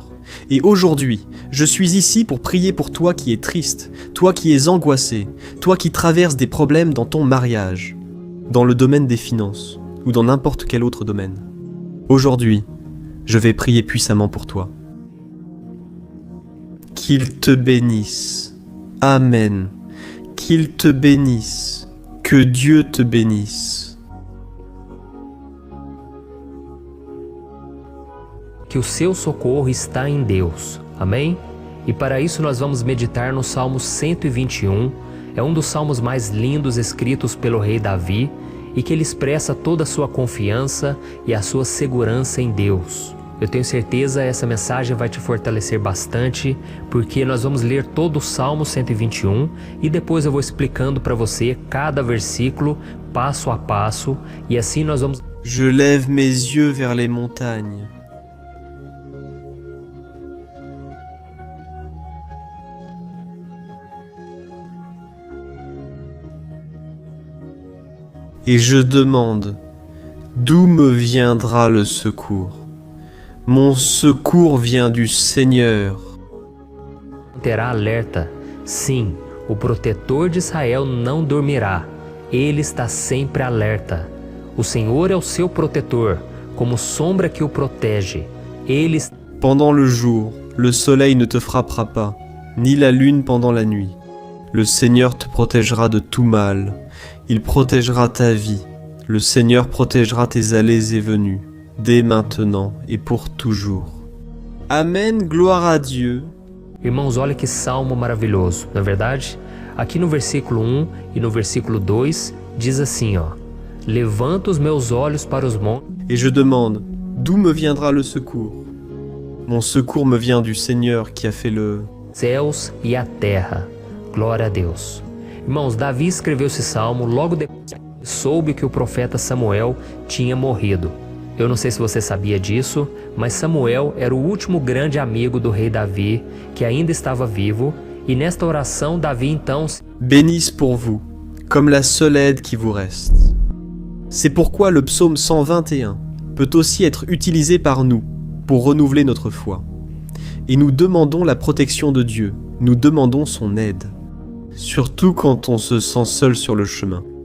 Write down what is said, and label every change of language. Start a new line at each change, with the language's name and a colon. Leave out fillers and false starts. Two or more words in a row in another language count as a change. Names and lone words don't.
French: Et aujourd'hui, je suis ici pour prier pour toi qui es triste, toi qui es angoissé, toi qui traverses des problèmes dans ton mariage, dans le domaine des finances ou dans n'importe quel autre domaine. Aujourd'hui, je vais prier puissamment pour toi. Qu'il te bénisse. Amen. Qu'il te bénisse. Que Dieu te bénisse.
Portuguese: Que o seu socorro está em Deus. Amém? E para isso nós vamos meditar no Salmo 121. É um dos salmos mais lindos escritos pelo rei Davi e que ele expressa toda a sua confiança e a sua segurança em Deus. Eu tenho certeza essa mensagem vai te fortalecer bastante, porque nós vamos ler todo o Salmo 121 e depois eu vou explicando para você cada versículo, passo a passo, e assim nós vamos...
French: Je lève mes yeux vers les montagnes. Et je demande, d'où me viendra le secours? Mon secours vient du Seigneur.
Portuguese: Terá alerta. Sim, o protetor de Israel não dormirá. Ele está sempre alerta. O Senhor é o seu protetor, como sombra que o protege. Ele...
French: Pendant le jour, le soleil ne te frappera pas, ni la lune pendant la nuit. Le Seigneur te protégera de tout mal. Il protégera ta vie. Le Seigneur protégera tes allées et venues, dès maintenant et pour toujours. Amen, gloire à Dieu.
Portuguese: Irmãos, olha que salmo maravilhoso, não é verdade? Aqui no versículo 1 e no versículo 2 diz assim, ó: Levanto os meus olhos para os montes.
French: Et je demande, d'où me viendra le secours? Mon secours me vient du Seigneur qui a fait le...
Portuguese: Céus e a terra. Glória a Deus. Irmãos, Davi escreveu esse salmo logo depois que soube que o profeta Samuel tinha morrido. Eu não sei se você sabia disso, mas Samuel era o último grande amigo do rei Davi, que ainda estava vivo, e nesta oração Davi então...
French: Bénisse pour vous, comme la seule aide qui vous reste. C'est pourquoi le psaume 121 peut aussi être utilisé par nous pour renouveler notre foi. Et nous demandons la protection de Dieu, nous demandons son aide. Surtout quand on se sent seul sur le chemin.